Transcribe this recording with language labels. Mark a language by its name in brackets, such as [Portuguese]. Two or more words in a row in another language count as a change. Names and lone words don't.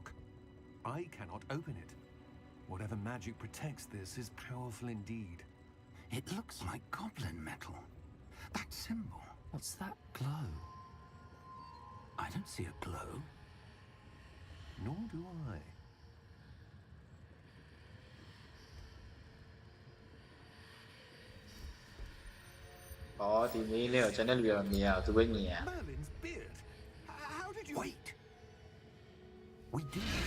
[English] I cannot open it. Whatever magic protects this is powerful indeed. It looks like goblin metal. That symbol. What's that glow? I don't see a glow. Nor do I. [Burmese] Oh, ဒီမင်းလေးကိုကျွန်တော်လူရောမြင်ရအောင်သူပဲမြင်ရ [English] Merlin's beard. How did you... Wait! We do.